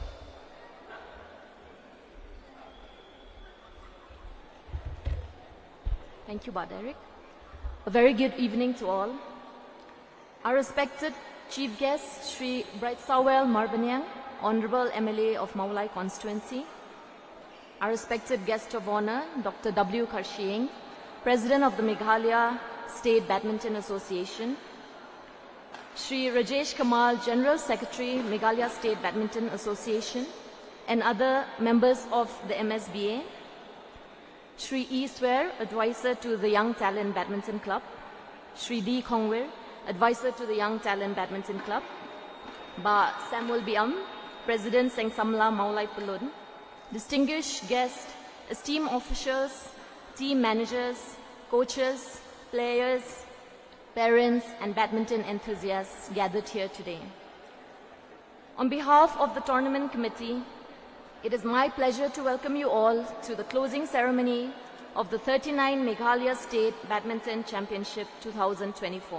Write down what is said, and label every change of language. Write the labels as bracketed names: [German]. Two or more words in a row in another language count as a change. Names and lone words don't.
[English] Thank you, Baderick. A very good evening to all. Our respected Chief Guest, Sri Bright Sawel Marbanyang, Honorable MLA of Meghalaya Constituency. Our respected Guest of Honor, Dr. W. Karshieng, President of the Meghalaya State Badminton Association. Sri Rajesh Kamal, General Secretary, Meghalaya State Badminton Association, and other members of the MSBA. Sri E. Swer, Advisor to the Young Talent Badminton Club. Sri D. Kongwir, Advisor to the Young Talent Badminton Club. Ba Samuel Biam, President Seng Samla Meghalaya Pulun. Distinguished guests, esteemed officials, team managers, coaches, players, parents, and badminton enthusiasts gathered here today. On behalf of the tournament committee, it is my pleasure to welcome you all to the closing ceremony of the 39 Meghalaya State Badminton Championship 2024.